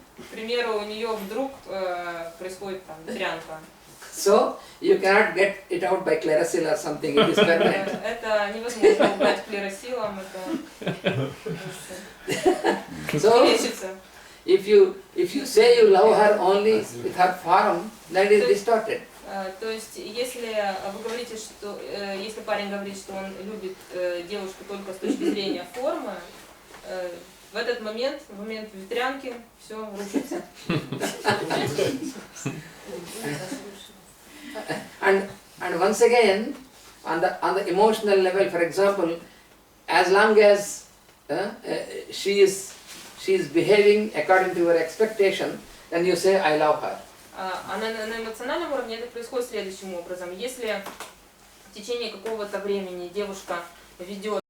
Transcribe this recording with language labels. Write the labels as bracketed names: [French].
[Russian] К примеру, у нее вдруг происходит там ветрянка. [English] So you cannot get it out by Clarasil or something. It is permanent. [Russian] Это невозможно убрать клеросилом, это [English] So [Russian] лечится. [English] if you say you love her only with her form, that is distorted. [Russian] То есть, если вы говорите, что если парень говорит, что он любит девушку только с точки зрения формы, в этот момент, в момент ветрянки, все рушится. [English] And once again, on the emotional level, for example, as long as she is behaving according to your expectation, then you say, I love her. [Russian] А на эмоциональном уровне это происходит следующим образом. Если в течение какого-то времени девушка ведет